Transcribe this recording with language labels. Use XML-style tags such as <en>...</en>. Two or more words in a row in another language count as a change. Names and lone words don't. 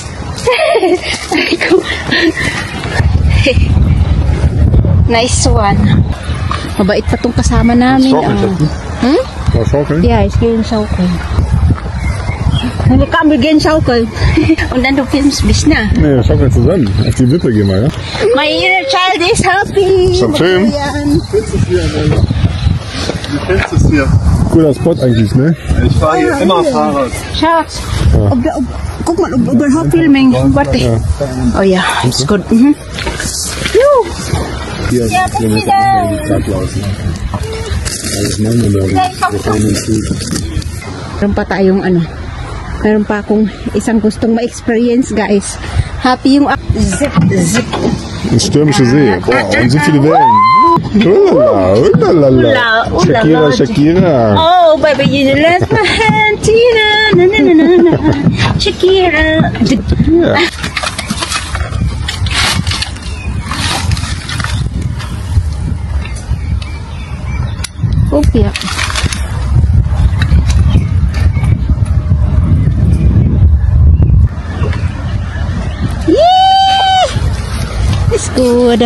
<en>Nice one.</en> <tl>Mabait pa tong kasama namin.</tl> <de>Mal schaukeln? Ja, ich gehe in Schaukeln. Dann kann wir gehen schaukeln. Und dann du filmst mich, ne? Nee, wir schaukeln zusammen. Auf die Wippe gehen wir, ja?</de> <en>My inner child is happy.</en> <de>Ist am Film. Du kennst es hier. Cooler Spot eigentlich, ne? Ich fahre hier immer Fahrrad. Schatz, guck mal, ob überhaupt filming. Warte. Ja. Oh ja, ist gut. Mhm. Juhu. 4 Kilometer machen wir die Stadt laufen. Alles machen wir morgen. Wir fahren ins Süd.</de> <tl>Meron pa tayong meron pa akong isang gustong ma-experience, guys. Happy yung zip.</tl> <de>Ins stürmische See. Boah, und so viele Wellen. Ulala. Shakira.</de> <en>Oh, baby, you left my hand, Tina. Na, na, na, na, na.</en> <de>Shakira. Ja. Okay. Ist gut.</de>